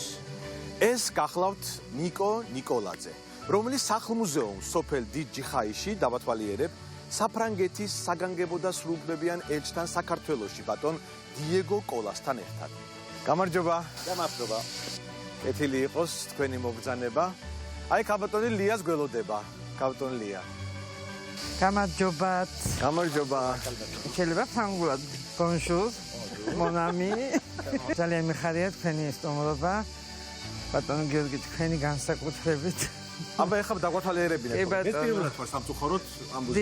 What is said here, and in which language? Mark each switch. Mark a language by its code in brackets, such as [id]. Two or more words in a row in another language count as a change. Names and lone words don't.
[ka] ეს გახლავთ ნიკო ნიკოლაძე, რომლის სახლ-მუზეუმს სოფელ დიდ ჯიხაიში დავათვალიერებ საფრანგეთის საგანგებო და სრულუფლებიან ელჩთან საქართველოში, ბატონ დიეგო კოლასთან ერთად. გამარჯობა. გამარჯობა. კეთილი იყოს თქვენი მობრძანება. აი კაბატონი ლიას გველოდება. კაბატონ ლია. გამარჯობათ. გამარჯობა. შეიძლება ფრანგულად. [fr] Bonjour. Mon ami. [ka] ძალიან მიხარია თქვენი სტუმრობა. ბატონო გიორგი თქვენი განსაკუთრებით. აბა ეხლა დაგვათვალიერებინეთ. ეს პირველად ვარ სამწუხაროდ ამ ბუზი.